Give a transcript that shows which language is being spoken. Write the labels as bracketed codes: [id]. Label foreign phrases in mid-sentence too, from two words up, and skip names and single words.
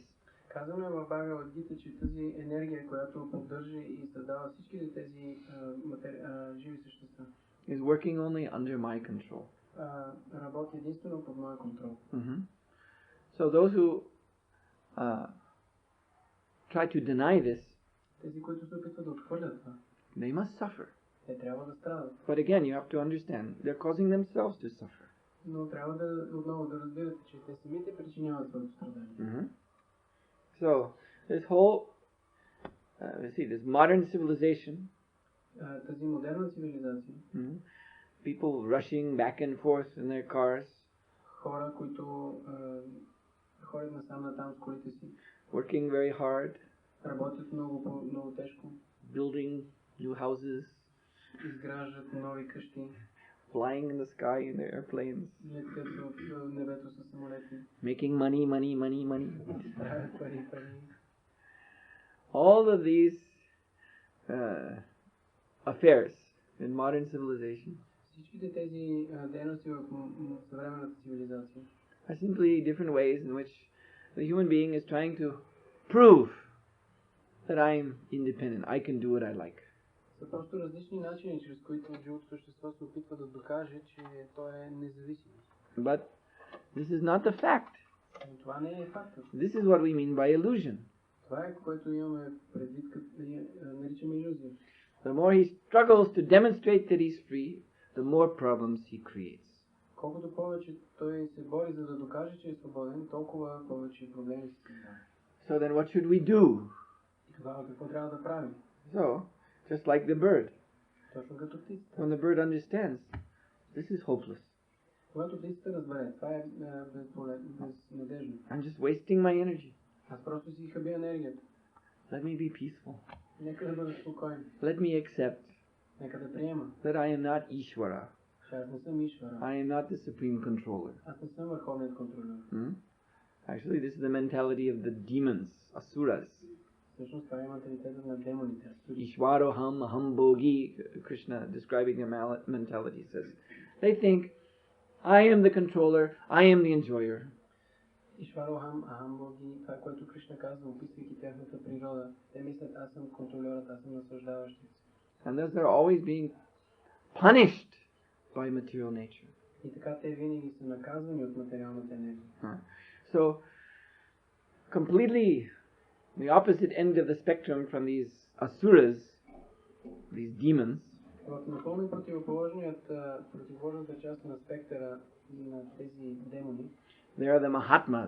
[bg] Казано е в Бхагавад Гита, че тази енергия, която поддържа и създава всички тези живи същества, [en] is working only under my control. [bg] Работи единствено под моя контрол. [en] So those who try to deny this, [bg] тези, които се опитват да отхвърлят това, [en] they must suffer. [bg] те трябва да страдат. [en] But again, you have to understand, they're causing themselves to suffer. [bg] Но трябва да отново да разбирате, че те самите причиняват своето страдание. [en] So this whole, let's see, this modern civilization, [bg] тази модерна цивилизация, [en] people rushing back and forth in their cars, [bg] хора, които ходят насам натам с колите си, [en] working very hard, [bg] работят много тежко, [en] building new houses, [bg] изграждат нови къщи, [en] flying in the sky in their airplanes, [bg] летят в небето със самолети, [en] making money. [bg] правят пари. [en] All of these affairs in modern civilization [bg] Всичките тези дейности в съвременната цивилизация [en] are simply different ways in which the human being is trying to prove that I am independent. I can do what I like. [bg] са просто различни начини, чрез които живото същество се опитва да докаже, че той е независим. [en] But this is not the fact. [bg] Но това не е фактът. [en] This is what we mean by illusion. [bg] Това е, което имаме предвид, като наричаме илюзия. [en] The more he struggles to demonstrate that he's free, the more problems he creates. [bg] Колкото повече той се бори за да докаже, че е свободен, толкова повече проблеми се създават. [en] So then what should we do? [bg] И тогава какво трябва да правим? [en] So, just like the bird. [bg] Точно като птицата. [en] When the bird understands, this is hopeless. [bg] Когато птицата разбере, това е безнадежно. [en] I'm just wasting my energy. [bg] Аз просто си хабя енергията. [en] Let me be peaceful. [bg] Нека да бъда спокоен. [en] Let me accept [bg] Нека да приема, [en] that I am not Ishvara. [bg] че аз не съм Ишвара. [en] I am not the supreme controller. [bg] Аз не съм върховният контролер. [en] Actually, this is the mentality of the demons, asuras. [bg] Всъщност това е менталитетът на демоните. [sa] ईश्वरोऽहम् अहम् भोगी, [en] Krishna describing their mentality says. They think, I am the controller, I am the enjoyer. [sa] ईश्वरोऽहम् अहम् भोगी, [bg] това, което Кришна казва, описвайки тяхната природа. Те мислят, аз съм контролерът, аз съм наслаждаващият. [en] And thus they're always being punished by material nature. [bg] И така те винаги са наказвани от материалната енергия. [en] So, completely the opposite end of the spectrum from these asuras, these demons, [bg] В напълно противоположната част на спектъра на тези демони, they are the Mahatmas,